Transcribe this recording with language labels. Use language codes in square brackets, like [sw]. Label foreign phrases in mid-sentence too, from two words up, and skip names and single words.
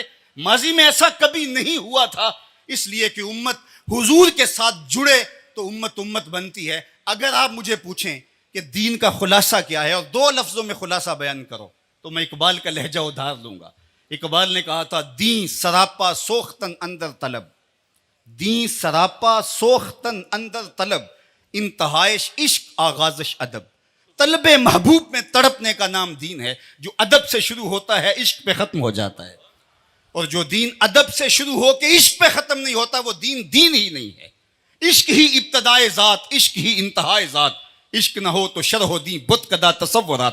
[ur] ماضی میں ایسا کبھی نہیں ہوا تھا، اس لیے کہ امت حضور کے ساتھ جڑے تو امت بنتی ہے۔ اگر آپ مجھے پوچھیں کہ دین کا خلاصہ کیا ہے اور 2 لفظوں میں خلاصہ بیان کرو، تو میں اقبال کا لہجہ ادھار لوں گا۔ اقبال نے کہا تھا، [fa] دین سراپا سوختن اندر طلب، دین سراپا سوختن اندر طلب، انتہائش عشق آغازش ادب۔ [ur] طلب محبوب میں تڑپنے کا نام دین ہے، جو ادب سے شروع ہوتا ہے عشق پہ ختم ہو جاتا ہے، اور جو دین ادب سے شروع ہو کے عشق پہ ختم نہیں ہوتا وہ دین ہی نہیں ہے۔ عشق ہی ابتدائے ذات، عشق ہی انتہائے ذات، عشق نہ ہو تو شرح و دین بت کدا تصورات۔